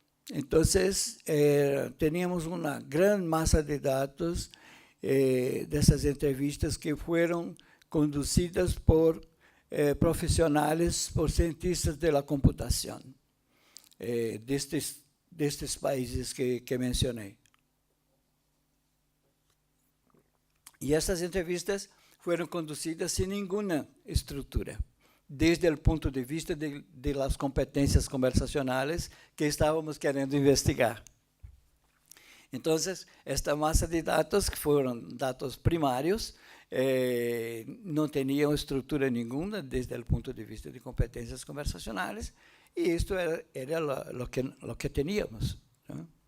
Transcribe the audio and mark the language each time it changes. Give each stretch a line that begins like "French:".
Spanish: Entonces, teníamos una gran masa de datos de esas entrevistas que fueron conducidas por profesionales, por cientistas de la computación, de estos países que mencioné.
Portuguese: E essas entrevistas foram conduzidas sem nenhuma estrutura, desde o ponto de vista de las competências conversacionais que estávamos querendo investigar.
Spanish: Entonces, esta masa de datos, que fueron datos primarios, no tenían estructura ninguna desde el punto de vista de competencias conversacionales, y esto era lo que teníamos, ¿no?